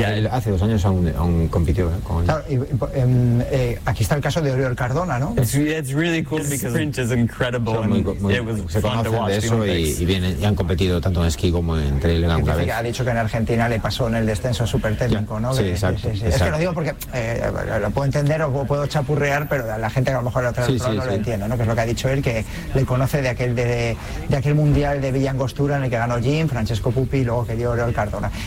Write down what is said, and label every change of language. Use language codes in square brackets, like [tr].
[es] Hace dos años aún compitió con él. Claro, aquí está el caso de Oriol Cardona, ¿no? [en] It's really cool because the sprint is incredible. [es] Y han competido tanto en esquí como en trail en alguna vez. Ha dicho que en Argentina le pasó en el descenso súper técnico, ¿no? Sí, exacto. Es que lo digo porque lo puedo entender o puedo chapurrear, pero la gente que a lo mejor lo entiende, ¿no? Que es lo que ha dicho él, que le conoce de aquel mundial de Villangostura en el que ganó Jim, Francesco Pupi, y luego que dio Oriol Cardona.